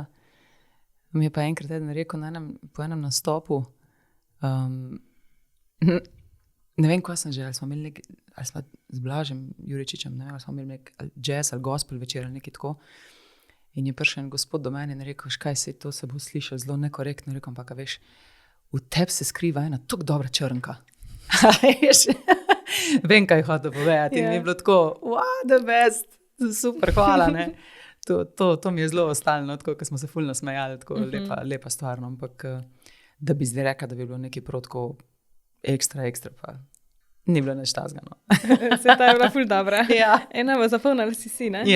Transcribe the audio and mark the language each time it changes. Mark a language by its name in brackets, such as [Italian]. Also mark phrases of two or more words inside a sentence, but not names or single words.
[Slovenian] Mi je pa enkrat eden rekel po enem nastopu, ne vem, kaj sem že, ali smo z Blažem Juričičem, ne vem, ali smo imeli nek jazz ali gospel večer ali nekaj tako. In je prišel en gospod do mene in rekel, kaj se to se bo slišal zelo nekorektno, rekel, ampak veš, v tebi se skriva ena tako dobra črnka. Vem, kaj hotel povedati. In je bilo tako, [English] wow, the best, [Slovenian] super, hvala, ne. To mi je zelo ostalo, tako, ko smo se ful nasmejali, tako lepa stvar, no, ampak da bi zdaj rekla, da bi bilo nekaj prav tako ekstra, pa ni bilo nič tazga, no. Se ta je bila ful dobra. Ja. Ena bo zapolnila si, ne?